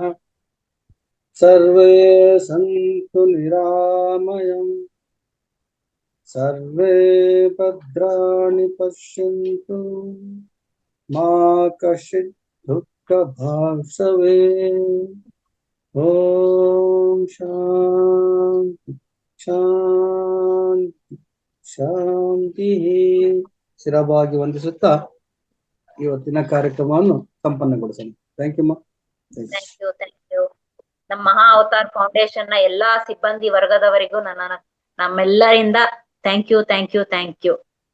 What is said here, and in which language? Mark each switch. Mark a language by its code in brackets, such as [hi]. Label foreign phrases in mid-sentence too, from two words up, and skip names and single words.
[sa] ಸರ್ವೇ ಸಂತು ನಿರಾಮಯಂ, ಸರ್ವೇ ಭದ್ರಾಣಿ ಪಶ್ಯಂತು, ಮಾ ಕಶ್ಚಿತ್ ದುಃಖ ಭಾಗ್ಸವೇ. ಓಂ ಶಾಂತಿ ಶಾಂತಿ ಶಾಂತಿ. [kn] ಶಿರವಾಗಿ ವಂದಿಸುತ್ತಾ ಇವತ್ತಿನ ಕಾರ್ಯಕ್ರಮವನ್ನು ಸಂಪನ್ನಗೊಳಿಸೋಣ. [en] thank you ma. thank you, thank you. [kn] ನಮ್ಮ ಮಹಾ ಅವತಾರ್ ಫೌಂಡೇಶನ್ ನ ಎಲ್ಲಾ ಸಿಬ್ಬಂದಿ ವರ್ಗದವರಿಗೂ ನಮ್ಮೆಲ್ಲರಿಂದ [en] thank you, thank you, thank you.